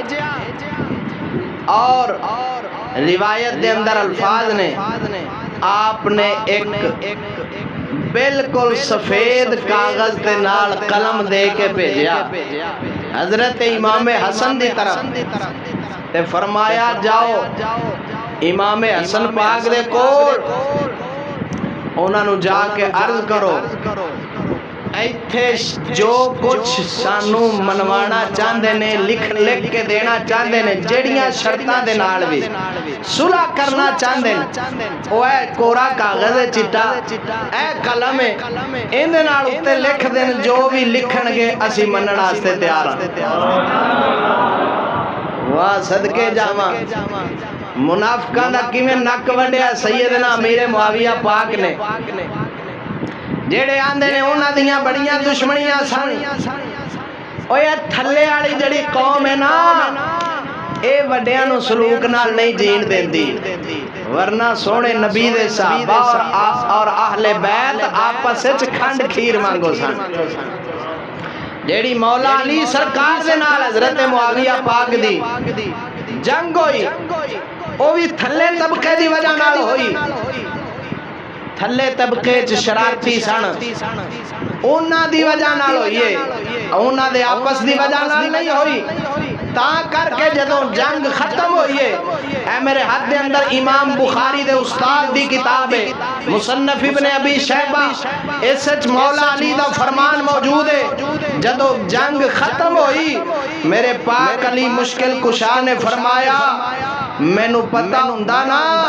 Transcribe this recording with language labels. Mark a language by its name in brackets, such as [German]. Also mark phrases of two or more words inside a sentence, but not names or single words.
[Punjabi] اور روایت دے اندر الفاظ نے آپ نے ایک بالکل سفید کاغذ دے نال قلم دے کے بھیجیا حضرت امام حسن دی طرف تے فرمایا جاؤ امام حسن پاک دے کول انہاں نو جا کے عرض کرو ایتھے جو کچھ سانو منوانا چاہندے نے لکھ کے دینا چاہندے نے جڑیاں شرطاں دے نال بھی صلح کرنا چاہندے نے او اے کورا کاغذ چٹا اے قلم ہے ان دے نال اوتے لکھ دین جو بھی لکھن گے اسی منن واسطے تیار ہاں واہ صدقے جاواں منافقاں دا کیویں نک وڈیا سیدنا امیر معاویہ پاک نے جڑے آندے نے انہاں دیاں بڑیاں دشمنیاں سن اوے تھلے والی جڑی قوم ہے نا اے وڈیاں نو سلوک نال نہیں جین دیندی ورنہ سونے نبی دے صحابہ اور اہل بیت آپس وچ کھنڈ کھیر مانگو سن جیڑی مولا علی سرکار دے نال حضرت معاویہ پاک دی جنگ ہوئی او بھی تھلے طبقے دی وجہ نال ہوئی تھلے طبقے چ شرارتی سن انہاں دی وجہ نال ہوئی ہے انہاں دے آپس دی وجہ نال نہیں ہوئی تا کر کے جدوں جنگ ختم ہوئی ہے اے میرے ہاتھ دے اندر امام بخاری دے استاد دی کتاب ہے مصنف ابن ابی شیبہ اس وچ مولا علی دا فرمان موجود ہے جدوں جنگ ختم ہوئی میرے پاک علی مشکل کشا نے فرمایا مینوں پتہ ہوندا نا